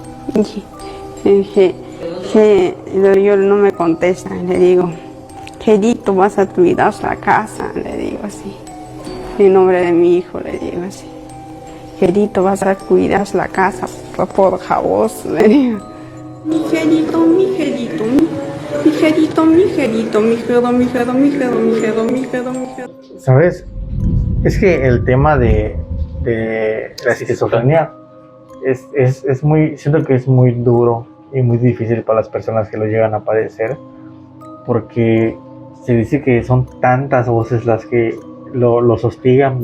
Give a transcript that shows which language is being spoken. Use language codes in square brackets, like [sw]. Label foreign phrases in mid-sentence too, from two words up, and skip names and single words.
[es] Yo no me contestan, le digo, Gedito, vas a cuidar la casa, le digo así. En nombre de mi hijo, le digo así. Gedito, vas a cuidar la casa, por favor, le digo. Mi Gedito, mi Gedito, mi Gedito, mi Gedito, mi Gedo, mi Gedo, mi Gedo, mi Gedo, mi Gedo, mi Gedo. ¿Sabes? Es que el tema de la esquizofrenia es muy, siento que es muy duro y muy difícil para las personas que lo llegan a padecer, porque se dice que son tantas voces las que los hostigan, de